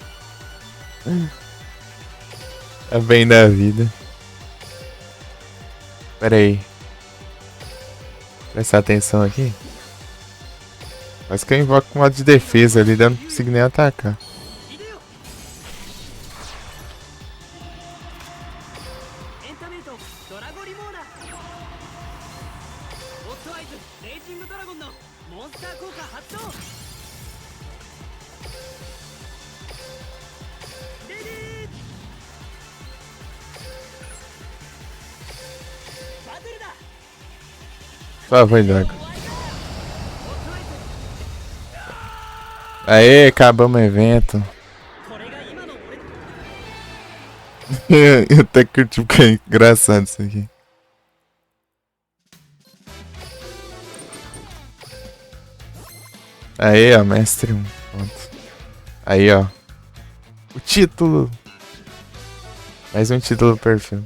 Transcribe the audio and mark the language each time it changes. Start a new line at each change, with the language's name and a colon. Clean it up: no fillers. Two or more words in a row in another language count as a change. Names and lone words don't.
Portuguese: É bem da vida. Pera aí. Prestar atenção aqui. Quase que eu invoco com modo de defesa ali, não consigo nem atacar.
Japanese: いでよエンタメイトドラゴリモーナオットアイズレイジングドラゴンのモンスター効果発動レディーバトルだ
Portuguese: Só foi droga. Aê, acabamos o evento.
Japanese: これが今の俺
Portuguese: Eu até curti porque é engraçado isso aqui. Aí, ó, mestre 1. Pronto. Aí, ó. O título. Mais um título do perfil.